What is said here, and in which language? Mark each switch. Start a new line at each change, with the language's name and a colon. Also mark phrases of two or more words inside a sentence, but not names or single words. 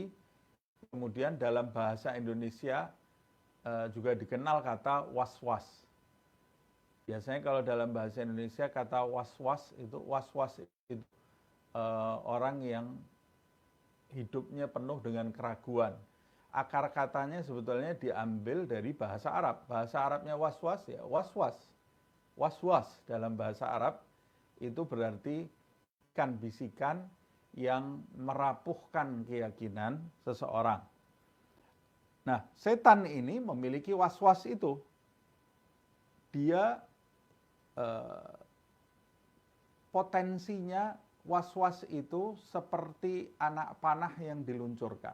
Indonesian: Kemudian dalam bahasa Indonesia juga dikenal kata was-was. Biasanya kalau dalam bahasa Indonesia kata was-was itu orang yang hidupnya penuh dengan keraguan. Akar katanya sebetulnya diambil dari bahasa Arab. Bahasa Arabnya was-was ya was-was. Was-was dalam bahasa Arab itu berarti bisikan yang merapuhkan keyakinan seseorang. Nah, setan ini memiliki was-was itu. Dia potensinya was-was itu seperti anak panah yang diluncurkan.